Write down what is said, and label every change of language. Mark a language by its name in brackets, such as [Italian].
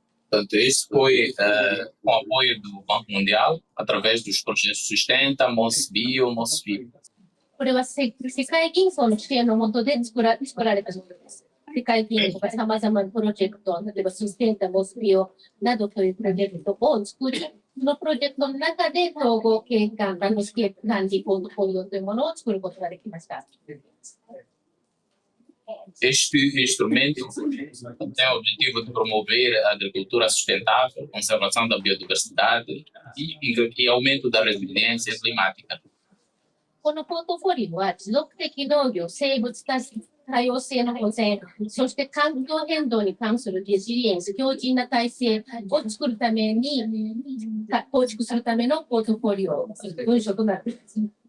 [Portuguese] Portanto, este foi com apoio do Banco Mundial, através dos projetos Sustenta, MOSBio, MOSFIP. [Japanese] これは世界銀行の支援の下で作られたものです。世界銀行が様々なプロジェクト、例えばスステンタ、モスビオなどというプロジェクトを作り、そのプロジェクトの中で統合景観、ランドスケープ管理ポートフォリオというものを作ることができました。 [Portuguese] Este instrumento tem o objetivo de promover a agricultura sustentável, conservação da biodiversidade e aumento da resiliência climática. [Japanese] このポートフォリオは持続的農業、生物多多様性の保全、そして環境変動に関するレジリエンス、強靭な体制を作るために、構築するためのポートフォリオ、文書となっています。